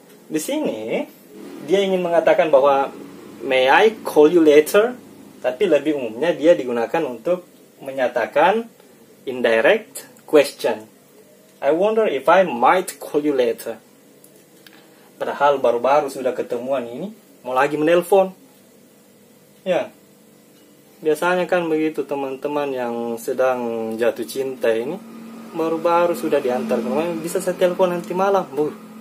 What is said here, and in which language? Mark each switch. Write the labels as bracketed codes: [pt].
[id] Di sini dia ingin mengatakan bahwa [en] may I call you later, [id] tapi lebih umumnya dia digunakan untuk menyatakan indirect question. [en] I wonder if I might call you later. [id] Padahal baru-baru sudah ketemuan ini, mau lagi menelpon. Ya, biasanya kan begitu teman-teman yang sedang jatuh cinta ini, baru-baru sudah diantar ke rumah, bisa saya telepon nanti malam, Bu.